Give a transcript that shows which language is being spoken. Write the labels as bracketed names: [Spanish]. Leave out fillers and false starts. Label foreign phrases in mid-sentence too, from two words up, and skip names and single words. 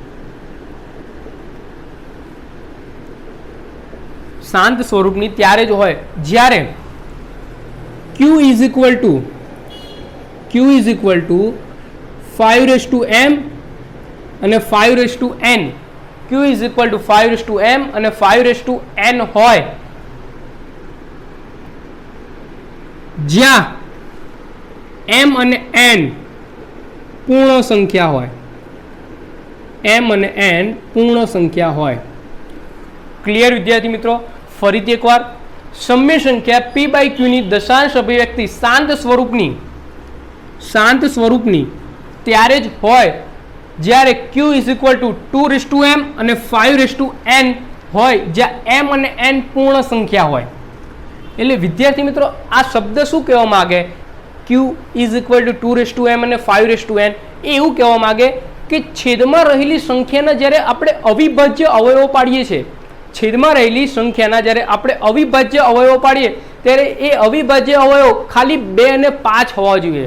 [Gujarati] શાંત સ્વરૂપની ત્યારે જ હોય જ્યારે Q [English] is equal [Gujarati] टू 5m અને 5n Q [English] is equal to [Gujarati] 5m અને 5n હોય જ્યાં m અને n પૂર્ણ સંખ્યા હોય, m અને n પૂર્ણ સંખ્યા હોય। ક્લિયર વિદ્યાર્થી મિત્રો? ફરીથી એક બાર સમ્ય સંખ્યા p બાય q ની દશાંશ અભિવ્યક્તિ શાંત સ્વરૂપની ત્યારે જ હોય જ્યારે q [English] is equal to [Gujarati] 2m અને 5n હોય જ્યાં m અને n પૂર્ણ સંખ્યા હોય। એટલે વિદ્યાર્થી મિત્રો આ શબ્દ શું કહેવા માંગે? Q [English] is equal to [Gujarati] 2m અને 5n એ એવું કહેવા માંગે કે છેદમાં રહેલી સંખ્યાના જ્યારે આપણે અવિભાજ્ય અવયવો પાડીએ છીએ, છેદમાં રહેલી સંખ્યાના જ્યારે આપણે અવિભાજ્ય અવયવો પાડીએ ત્યારે એ અવિભાજ્ય અવયવ ખાલી 2 અને 5 હોવા જોઈએ।